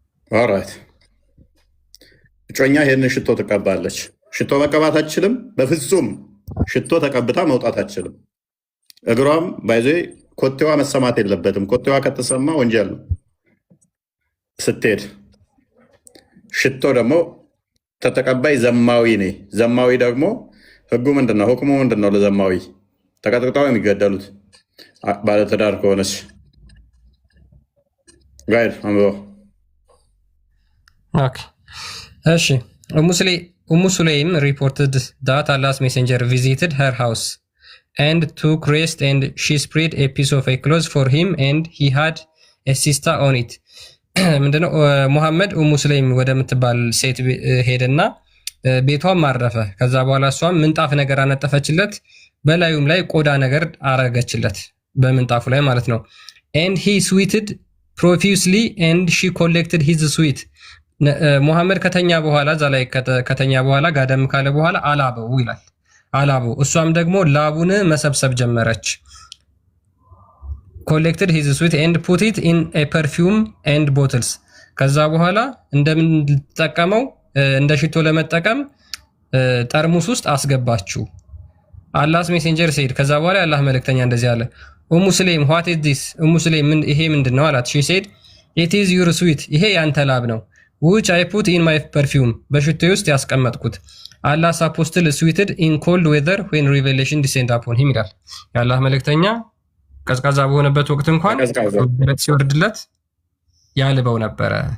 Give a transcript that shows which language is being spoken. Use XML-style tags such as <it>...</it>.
<am>ኦራይት እጮኛ ይሄንን ሽቶ ትቀባለች። ሽቶ መቀባት አትችልም፣ በፍጹም ሽቶ ተቀብታ መውጣት አትችልም። እግሯም ባይዞ ኮቴዋ መሰማት የለበትም። ኮቴዋ ከተሰማ ወንጀል ነው። ስትሄድ ሽቶ ደግሞ ተተቀባይ ዘማዊ ነኝ። ዘማዊ ደግሞ ህጉ ምንድን ነው? ሁክሙ ምንድን ነው? ለዘማዊ ተቀጥቅጠው የሚገደሉት ባለትዳር ከሆነች ጋይድ አንብበው።</am> <en>እሺ ኡሙ ሱለይም reported that Allah's messenger visited her house and took rest and she spread a piece of a cloth for him and he had a sister on it.</en> <am>ምንድነው ሙሐመድ ኡሙ ሱለይም ወደምትባል ሴት ሄደና ቤቷም አረፈ። ከዛ በኋላ እሷም ምንጣፍ ነገር አነጠፈችለት፣ በላዩም ላይ ቆዳ ነገር አረገችለት በምንጣፉ ላይ ማለት ነው።</am> <en>and he sweated profusely and she collected his sweat.</en> <am>ሙሐመድ ከተኛ በኋላ እዛ ላይ ከተኛ በኋላ ጋደም ካለ በኋላ አላበው ይላል። አላበው እሷም ደግሞ ላቡን መሰብሰብ ጀመረች።</am> <en>collected his sweat and put it in a perfume and bottles.</en> <am>ከዛ በኋላ እንደምንጠቀመው እንደ ሽቶ ለመጠቀም ጠርሙስ ውስጥ አስገባችሁ።</am> <en>አላህስ ሜሴንጀር ሰይድ</en> <am>ከዛ በኋላ የአላህ መልእክተኛ እንደዚህ አለ። ኡሙ ሱለይም</am> <en>what is this?</en> <am>ኡሙ ሱለይም ይሄ ምንድነው አላት።</am> <en>she said it is your sweat.</en> <am>ይሄ ያንተ ላብ ነው።</am> <en>which I put in my perfume.</en> <am>በሽቶዬ ውስጥ ያስቀመጥኩት።</am> <en>Allah's apostle sweated in cold weather when revelation descended upon him</en> <am>ይላል። የአላህ መልእክተኛ ቀዝቃዛ በሆነበት ወቅት እንኳን ሲወርድለት ያልበው ነበረ።</am>